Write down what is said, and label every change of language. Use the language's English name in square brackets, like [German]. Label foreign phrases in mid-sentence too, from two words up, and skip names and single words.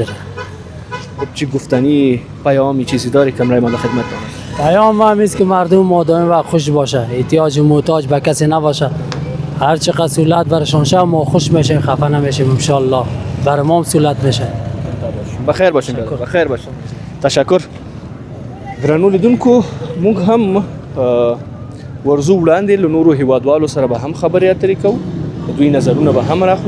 [Persian] چی گفتنی پیامی چیزی داری کمرای ما در خدمت دارم؟ پیام هم است که مردم مدام و خوش باشه، احتیاج محتاج به کسی نباشه. هر چقدر سهولت برشان شه ما خوش میشیم، خفه نمیشیم. [Arabic] ان شاء الله [Persian] برای ما هم سهولت میشه. بخیر باشین. بخیر باشین. تشکر. [Pashto] ګرانو لیدونکو موږ هم ورزو وړاندې له نورو هیوادوالو سره به هم خبرې اترې کوو، دوی نظرونه به هم راخلو.